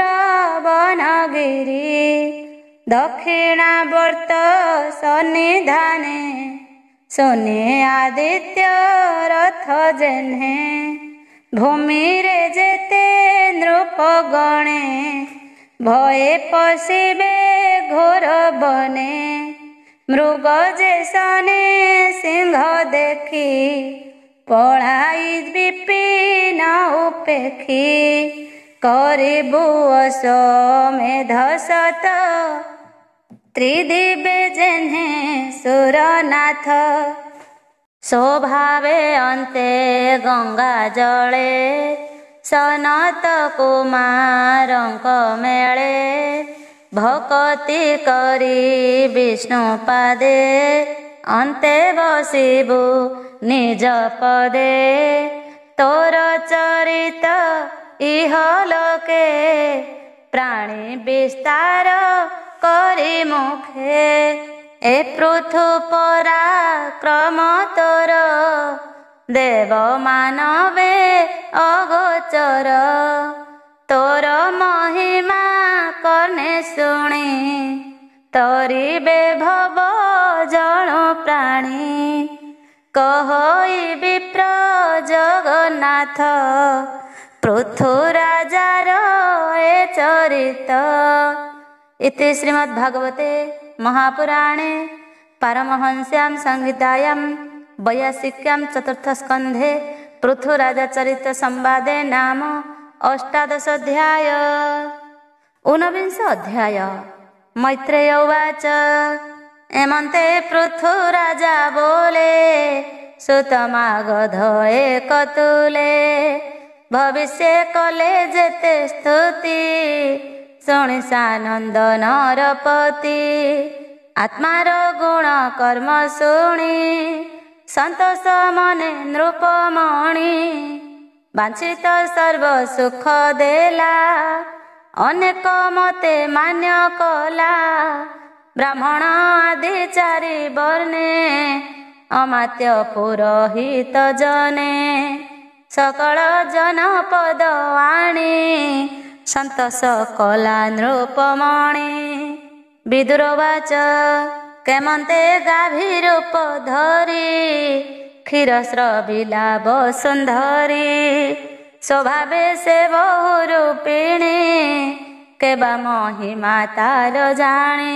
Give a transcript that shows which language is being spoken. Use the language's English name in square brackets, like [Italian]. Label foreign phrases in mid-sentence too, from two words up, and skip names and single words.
[Odia] ବନଗିରୀ ଦକ୍ଷିଣାବର୍ତ୍ତ ସନ୍ନିଧାନେ ସୋନେ ଆଦିତ୍ୟ ରଥ ଯେହ୍ନେ ଭୂମି ରେ ଯେତେ ନୃପ ଗଣେ ଭୟେ ପଶିବେ ଘୋର ବନେ ମୃଗ ଯେସନେ ସିଂହ ଦେଖି ପଢ଼ାଇ ବିପିନ ଉପେକ୍ଷି କରିବୁ ଅଶ୍ୱମେଧ ଶତ ତ୍ରିଦିବେ ଯେହ୍ନେ ସୁରନାଥ ସ୍ୱଭାବେ ଅନ୍ତେ ଗଙ୍ଗା ଜଳେ ସନତ କୁମାରଙ୍କ ମେଳେ ଭକ୍ତି କରି ବିଷ୍ଣୁ ପାଦେ ଅନ୍ତେ ବସିବୁ ନିଜ ପଦେ ତୋର ଚରିତ ଇହ ଲୋକେ ପ୍ରାଣୀ ବିସ୍ତାର କରି ମୁଖେ ଏ ପୃଥୁ ପରାକ୍ରମ ତୋର ଦେବ ମାନବେ ଅଗୋଚର ତୋର ମହିମା କର୍ଣ୍ଣେ ଶୁଣି ତୋରିବେ ଭବ ଜଣୁ ପ୍ରାଣୀ କହଇ ବିପ୍ର ଜଗନ୍ନାଥ ପୃଥୁ ରାଜାର ଏ ଚରିତ। [Sanskrit] इति श्रीमद्भागवते महापुराणे पारमहंस्यां संहितायां वैयासिक्यां चतुर्थस्कन्धे पृथुराजचरित संवादे नाम अष्टादश अध्याय। [Odia] 19 ଅଧ୍ୟାୟ। [Sanskrit] मैत्रेय उवाच [Odia] ଏମନ୍ତେ ପୃଥୁରାଜା ବୋଲେ ସୁତମାଗଧ ଏକତୁଳେ ଭବିଷ୍ୟ କଲେ ଯେତେ ସ୍ତୁତି ଶୁଣି ସାନନ୍ଦ ନରପତି ଆତ୍ମାର ଗୁଣ କର୍ମ ଶୁଣି ସନ୍ତୋଷ ମନେ ନୃପମଣି ବାଞ୍ଛିତ ସର୍ବ ସୁଖ ଦେଲା ଅନେକ ମତେ ମାନ୍ୟ କଲା ବ୍ରାହ୍ମଣ ଆଦି ଚାରି ବର୍ଣ୍ଣେ ଅମାତ୍ୟ ପୁରୋହିତ ଜନେ ସକଳ ଜନପଦ ଆଣି ସନ୍ତୋଷ କଲା ନୃପମଣି। ବିଦୁରବାଚ କେମନ୍ତେ ଗାଭି ରୂପ ଧରି କ୍ଷୀରସ୍ରବିଲା ବସୁନ୍ଧରୀ। ସ୍ୱଭାବେ ସେ ବହୁରୂପିଣୀ କେବା ମହିମା ତାର ଜାଣି।